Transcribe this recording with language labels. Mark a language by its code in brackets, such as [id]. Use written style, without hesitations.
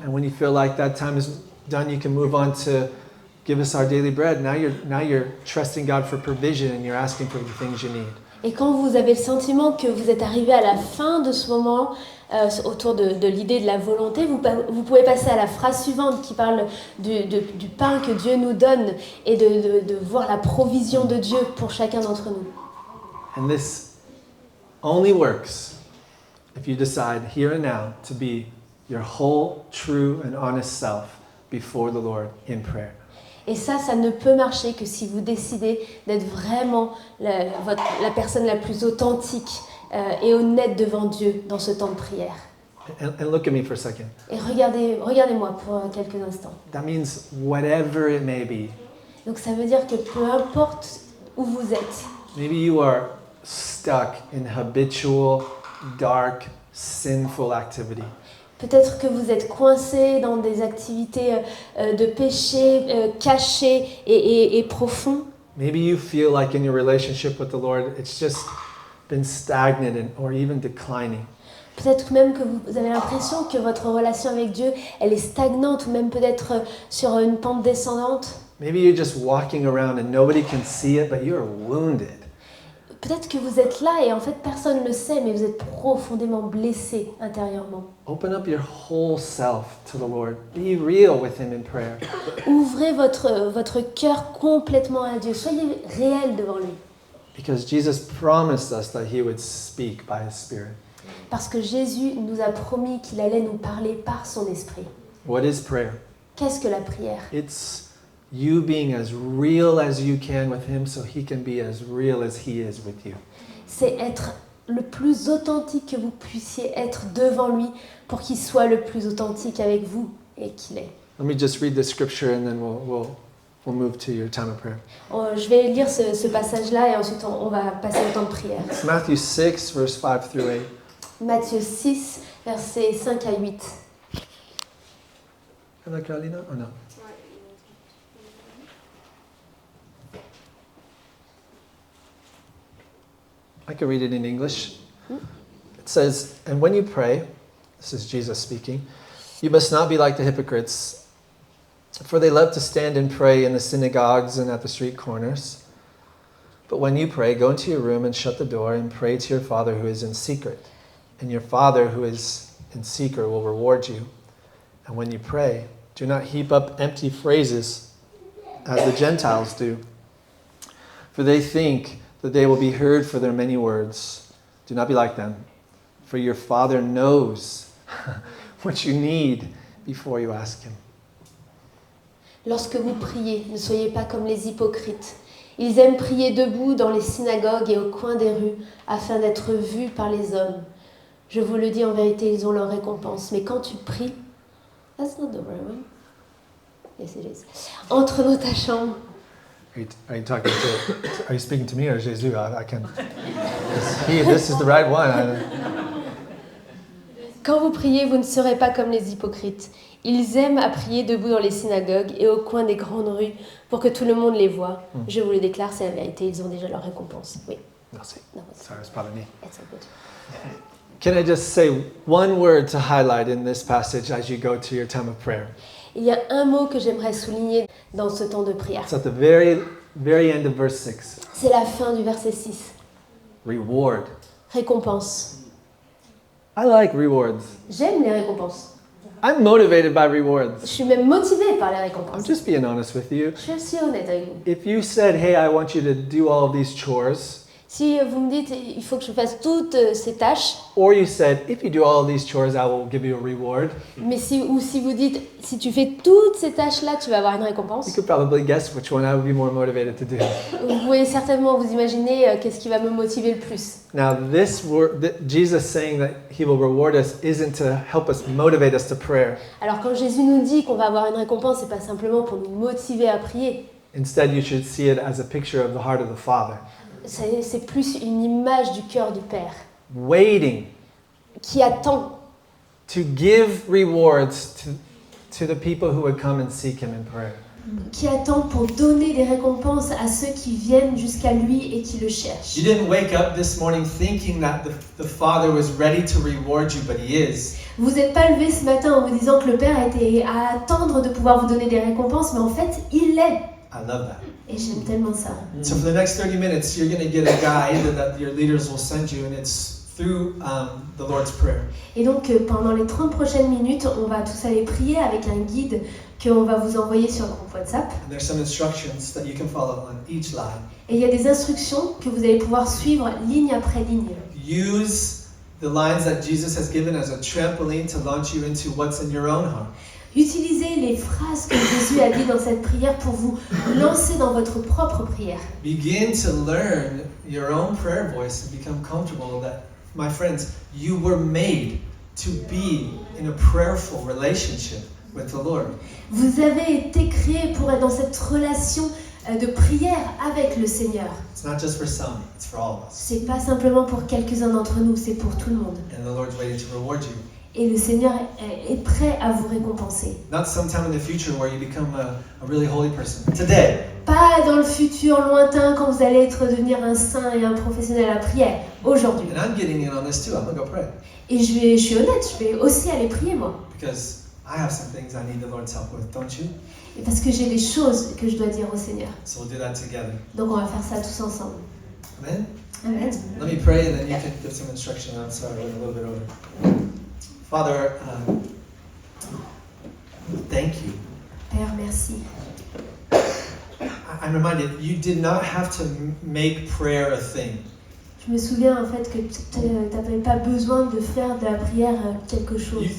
[en] And when you feel like that time is done, you can move on to give us our daily bread. Now you're trusting God for provision and you're asking for the things you need. [fr] Et quand vous avez le sentiment que vous êtes arrivé à la fin de ce moment, autour de l'idée de la volonté, vous pouvez passer à la phrase suivante qui parle du pain que Dieu nous donne et de voir la provision de Dieu pour chacun d'entre nous. [en] And this only works if you decide here and now to be your whole, true, and honest self before the Lord in prayer. [fr] Et ça ne peut marcher que si vous décidez d'être vraiment la personne la plus authentique et honnête devant Dieu dans ce temps de prière. [en] And look at me for a second. [fr] Et regardez-moi pour quelques instants. [en] That means whatever it may be. [fr] Donc ça veut dire que peu importe où vous êtes, [en] Maybe you are stuck in habitual, dark, sinful activity. [fr] peut-être que vous êtes coincé dans des activités de péché cachées et profonds. [en] Maybe you feel like in your relationship with the Lord, it's just been stagnant or even declining. [fr] Peut-être même que vous avez l'impression que votre relation avec Dieu, elle est stagnante ou même peut-être sur une pente descendante. [en] Maybe you're just walking around and nobody can see it, but you're wounded. [fr] Peut-être que vous êtes là et en fait personne ne le sait, mais vous êtes profondément blessé intérieurement. [en] Open up your whole self to the Lord. Be real with Him in prayer. [fr] Ouvrez votre cœur complètement à Dieu. Soyez réel devant lui. [en] Because Jesus promised us that He would speak by His Spirit. [fr] Parce que Jésus nous a promis qu'il allait nous parler par son esprit. [en] What is prayer? [fr] Qu'est-ce que la prière? [en] It's you being as real as you can with Him so He can be as real as He is with you. [fr] C'est être le plus authentique que vous puissiez être devant lui pour qu'il soit le plus authentique avec vous et qu'il est. [en] Let me just read the scripture and then we'll move to your time of prayer. [fr] Je vais lire ce passage-là et ensuite on va passer au temps de prière. [en] It's Matthew 6, verse 5 through 8. [fr] Matthieu 6, versets 5 à 8. [en] Hello, Carolina? Oh, no. I can read it in English. It says, "And when you pray," this is Jesus speaking, "you must not be like the hypocrites, for they love to stand and pray in the synagogues and at the street corners. But when you pray, go into your room and shut the door and pray to your Father who is in secret. And your Father who is in secret will reward you. And when you pray, do not heap up empty phrases as the Gentiles do, for they think that they will be heard for their many words. Do not be like them, for your Father knows what you need before you ask Him." [fr] Lorsque vous priez, ne soyez pas comme les hypocrites. Ils aiment prier debout dans les synagogues et au coin des rues, afin d'être vus par les hommes. Je vous le dis en vérité, ils ont leur récompense. Mais quand tu pries, [en] that's not the right one. Yes, it is. [fr] Entre dans ta chambre. [en] Are you speaking to me or Jesus? I can. This is the right one. [fr] Quand vous priez, vous ne serez pas comme les hypocrites. Ils aiment à prier debout dans les synagogues et au coin des grandes rues pour que tout le monde les voie. Je vous le déclare, c'est la vérité, ils ont déjà leur récompense. Oui. Merci. [en] No, Sorry, it's probably me. it's all good. Can I just say one word to highlight in this passage as you go to your time of prayer? [fr] Il y a un mot que j'aimerais souligner dans ce temps de prière. [en] It's at the very end of verse 6. [fr] C'est la fin du verset 6. [en] Reward. [fr] Récompense. [en] I like rewards. [fr] J'aime les récompenses. [en] I'm motivated by [fr] Je [en] rewards. [fr] suis même motivée par les [en] I'm [fr] récompenses. [en] just being honest with you. [fr] Je suis honnête avec vous. [en] If you said, hey, I want you to do all of these chores, [fr] Si vous me dites il faut que je fasse toutes ces tâches, [en] or you said, if you do all of these chores, I will give you a reward, [fr] mais si vous dites si tu fais toutes ces tâches-là, tu vas avoir une récompense, [en] you could probably guess which one I would be more motivated to do. [fr] vous pouvez certainement vous imaginer qu'est-ce qui va me motiver le plus. [en] Now, this word, Jesus saying that he will reward us isn't to help us motivate us to prayer. [fr] Alors quand Jésus nous dit qu'on va avoir une récompense, c'est pas simplement pour nous motiver à prier. [en] Instead, you should see it as a picture of the heart of the Father, [fr] C'est plus une image du cœur du Père [en] waiting [fr] qui attend [en] to give rewards to the people who would come and seek him in prayer. [fr] pour donner des récompenses à ceux qui viennent jusqu'à lui et qui le cherchent. [en] You didn't wake up this morning thinking that the Father was ready to reward you, but he is. [fr] Vous n'êtes pas levé ce matin en vous disant que le Père était à attendre de pouvoir vous donner des récompenses, mais en fait, il l'est. [en] I love that. [fr] Et j'aime tellement ça. [en] So for the next 30 minutes, you're going to get a guide that your leaders will send you, and it's through the Lord's Prayer. [fr] Et donc, pendant les 30 prochaines minutes, on va tous aller prier avec un guide qu'on va vous envoyer sur le groupe WhatsApp. [en] And there's some instructions that you can follow on each line. [fr] Et il y a des instructions que vous allez pouvoir suivre ligne après ligne. [en] Use the lines that Jesus has given as a trampoline to launch you into what's in your own heart. [fr] Utilisez les phrases que Jésus a dit dans cette prière pour vous lancer dans votre propre prière. [en] Begin to learn your own prayer voice and become comfortable that, my friends, you were made to be in a prayerful relationship with the Lord. [fr] Vous avez été créés pour être dans cette relation de prière avec le Seigneur. [en] It's not just for some, it's for all of us. [fr] C'est pas simplement pour quelques-uns d'entre nous, c'est pour tout le monde. [en] And the Lord's waiting to reward you. [fr] Et le Seigneur est prêt à vous récompenser. [en] Not sometime in the future where you become a really holy person. Today. [fr] Pas dans le futur lointain quand vous allez devenir un saint et un professionnel à prière. Aujourd'hui. [en] And I'm getting in on this too. I'm going to go pray. [fr] Et je suis honnête, je vais aussi aller prier moi. [en] Because I have some things I need the Lord's help with, don't you? [fr] Et parce que j'ai des choses que je dois dire au Seigneur. [en] So we'll do that together. [fr] Donc on va faire ça tous ensemble. [en] Amen? [fr] Amen. [en] Let me pray and then you can give some instruction. I'm sorry, I went a little bit over. Father, thank you. [fr] Père, merci. [en] I'm reminded, you did not have to make prayer a thing. [fr] Je me souviens en fait que tu n'avais pas besoin de faire de la prière quelque chose.